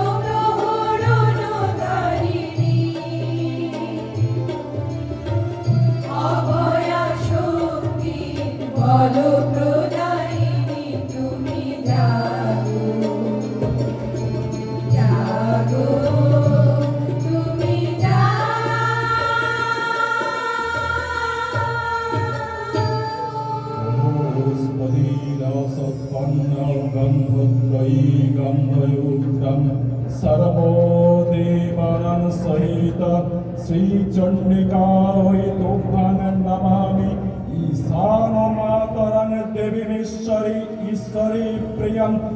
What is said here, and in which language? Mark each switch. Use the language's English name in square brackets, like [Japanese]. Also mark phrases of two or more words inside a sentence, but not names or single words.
[Bangla] প্রহরণকারিণী অভয়া শক্তি বল প্রদায়িনী তুমি জাগো জাগো তুমি [Sanskrit] सर्वदेवानां सहित श्रीचण्डिकायै तुभ्यां नमामि ईशानमातरं देवीमीश्वरी ईश्वरी प्रियं